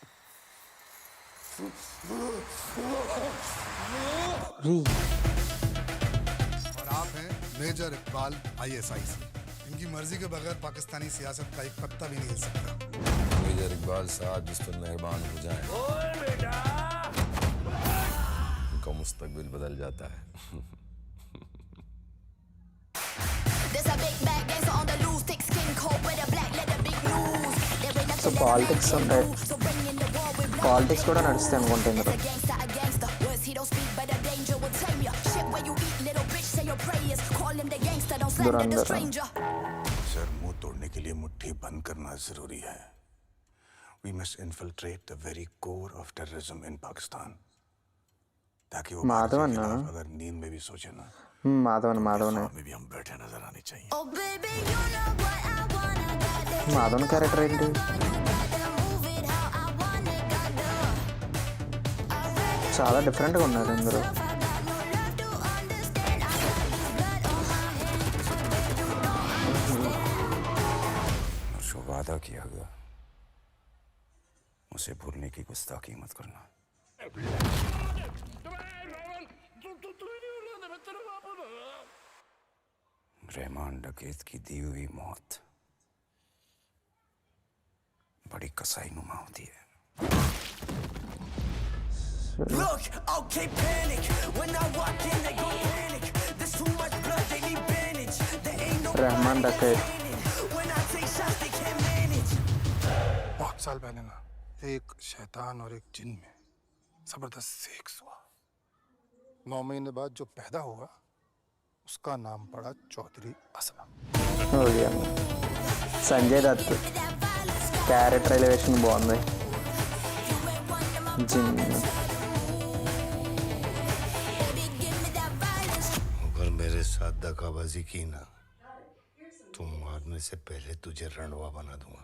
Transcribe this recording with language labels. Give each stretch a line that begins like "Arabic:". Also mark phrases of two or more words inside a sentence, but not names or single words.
Hindi: और आप हैं मेजर इकबाल ISI से. इनकी मर्जी के बगैर पाकिस्तानी सियासत का एक पत्ता भी नहीं हिल सकता. मेजर इकबाल साहब जिस पर मेहरबान हो जाएं, उनका मुस्तकबिल बदल जाता है.
Telugu: సో పాలిటిక్స్ కూడా నడుస్తాయి అనుకుంటా ఇందులో.
Hindi: सर, मुंह तोड़ने के लिए मुट्ठी बंद करना जरूरी है.
English: We must infiltrate the very core of terrorism in Pakistan.
Hindi: ताकि वो भारत के खिलाफ अगर नींद में भी सोचे ना, माधवन में भी हम बैठे नजर आने चाहिए.
Telugu: మాధవన్ క్యారెక్టర్ ఏంటి? చాలా డిఫరెంట్గా ఉన్నారు ఇందులో.
Hindi: जो वादा किया गया उसे भूलने की गुस्ताखी मत करना. रहमान डकैत की दी हुई मौत बड़ी कसाई नुमा होती है.
English: Look, okay, panic. When I walk in, they gon' panic. There's too much blood, they need bandage. There ain't no रहमान डकैत. When I take shots, they can't manage.
Hindi: बहुत साल पहले ना एक शैतान और एक जिन में जबरदस्त सेक्स हुआ. 9 महीने बाद जो पैदा हुआ उसका नाम पड़ा चौधरी असलम.
Telugu: సంజయ్ దత్ క్యారెక్టర్ ఎలివేషన్ బాగుంది.
Hindi: अगर मेरे साथ दगाबाजी की ना तो मारने से पहले तुझे रणवा बना दूंगा.